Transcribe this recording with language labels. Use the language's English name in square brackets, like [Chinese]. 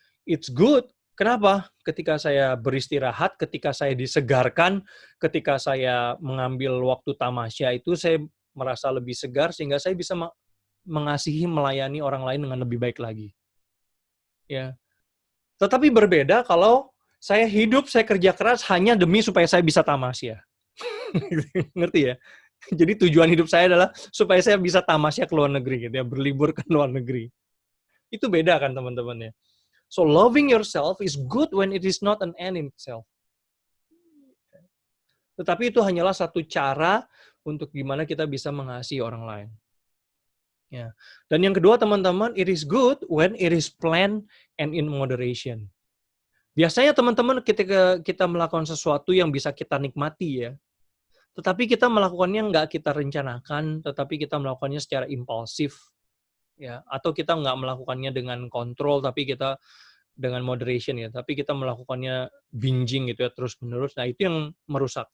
[English] It's good. [Indonesian] Kenapa? Ketika saya beristirahat, ketika saya disegarkan, ketika saya mengambil waktu tamasya itu saya merasa lebih segar sehingga saya bisa mengasihi, melayani orang lain dengan lebih baik lagi. Ya. Tetapi berbeda kalau saya hidup, saya kerja keras hanya demi supaya saya bisa tamasya. Ngerti ya? Jadi tujuan hidup saya adalah supaya saya bisa tamasya ke luar negeri gitu ya, berlibur ke luar negeri. Itu beda kan teman-teman ya. [English] So loving yourself is good when it is not an end in itself. [Indonesian] Tetapi itu hanyalah satu cara untuk gimana kita bisa mengasihi orang lain. Ya. Dan yang kedua teman-teman, [English] it is good when it is planned and in moderation. [Indonesian] Biasanya teman-teman ketika kita melakukan sesuatu yang bisa kita nikmati ya, tetapi kita melakukannya nggak kita rencanakan, tetapi kita melakukannya secara impulsif, ya, atau kita nggak melakukannya dengan kontrol, tapi kita dengan moderation ya, tapi kita melakukannya binging gitu ya, terus-menerus, nah itu yang merusak.